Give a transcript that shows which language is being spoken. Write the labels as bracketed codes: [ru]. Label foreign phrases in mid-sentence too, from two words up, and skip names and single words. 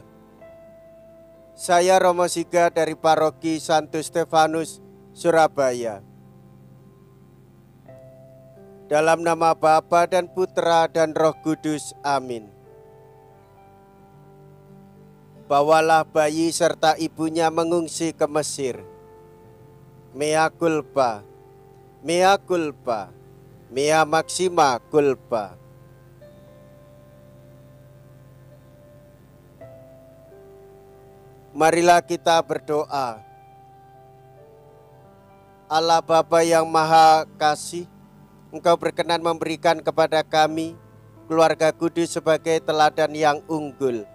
[id] Saya Romo Siga dari Paroki Santo Stefanus, Surabaya. Dalam nama Bapa dan Putra dan Roh Kudus, amin. Bawalah bayi serta ibunya mengungsi ke Mesir. [la] Mea culpa, mea culpa, mea maxima culpa. [id] Marilah kita berdoa. Allah Bapa yang Maha Kasih, Engkau berkenan memberikan kepada kami keluarga kudus sebagai teladan yang unggul.